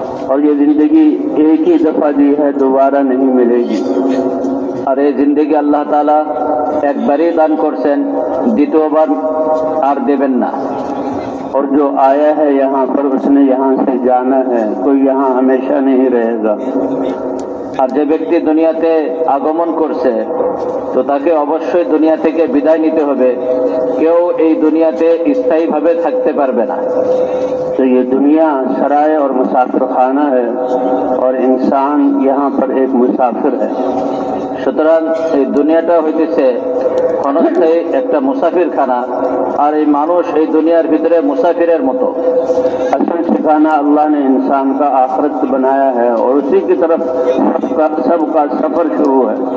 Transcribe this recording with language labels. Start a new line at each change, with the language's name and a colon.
Hindi: और ये जिंदगी एक ही दफा दी है, दोबारा नहीं मिलेगी।
Bangla: আর এই জিন্দেগি আল্লাহ তাআলা একবারই দান করছেন, দ্বিতীয়বার আর দেবেন না।
Hindi: और जो आया है यहाँ पर उसने यहाँ से जाना है, कोई यहाँ हमेशा नहीं रहेगा।
Bangla: আর যে ব্যক্তি দুনিয়াতে আগমন করছে তো তাকে অবশ্যই দুনিয়া থেকে বিদায় নিতে হবে। কেউ এই দুনিয়াতে স্থায়ীভাবে থাকতে পারবে না।
Hindi: तो ये दुनिया सराय और मुसाफिर खाना है और इंसान यहाँ पर एक मुसाफिर है।
Bangla: সুতরাং এই দুনিয়াটা হইতেছে ক্ষণস্থায়ী একটা মুসাফির খানা, আর এই মানুষ এই দুনিয়ার ভিতরে মুসাফিরের মতো।
Hindi: असल ठिकाना अल्लाह ने इंसान का आखिरत बनाया है और उसी की तरफ सबका सफर शुरू है।